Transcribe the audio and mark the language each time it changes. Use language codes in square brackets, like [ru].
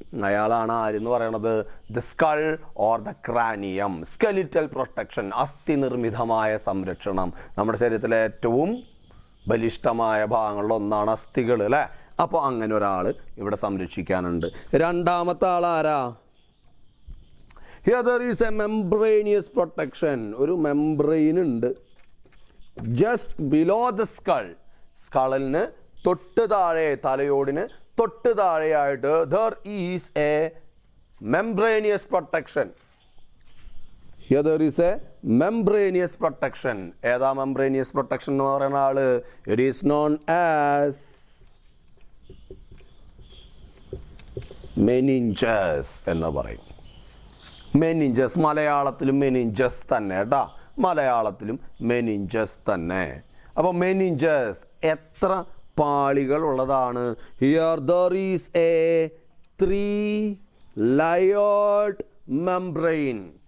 [ml] അയാളാണ് ആരെന്ന് പറയണത്? [en] The skull or the cranium. [ml] Skeletal protection, അസ്ഥി നിർമ്മിതമായ സംരക്ഷണം. നമ്മുടെ ശരീരത്തിലെ ഏറ്റവും ബലിഷ്ഠമായ ഭാഗങ്ങളിൽ ഒന്നാണ് അസ്ഥികൾ അല്ലേ? അപ്പോൾ അങ്ങനെ ഒരാൾ ഇവിടെ സംരക്ഷിക്കാനുണ്ട്. രണ്ടാമത്തെ ആൾ ആരാ? [en] Here there is a membranous protection. [ml] ഒരു മെംബ്രെയിൻ ഉണ്ട് [en] just below the skull. [ml] സ്കളലിന് തൊട്ട് താഴെ, തലയോടിന് തൊട്ട് താഴെയായിട്ട് [en] there is a membranous protection. Here there is a membranous protection. [ml] ഏതാ membranous protection എന്ന് പറയുന്ന ആള്? [en] It is known as meninges [ml] എന്ന് പറയും. മെനിഞ്ചസ്. മലയാളത്തിലും മെനിഞ്ചസ് തന്നെ കേട്ടാ, മലയാളത്തിലും മെനിഞ്ചസ് തന്നെ. അപ്പോൾ മെനിഞ്ചസ് എത്ര പാളികൾ ഉള്ളതാണ്? [en] Here there is a 3 layered membrane.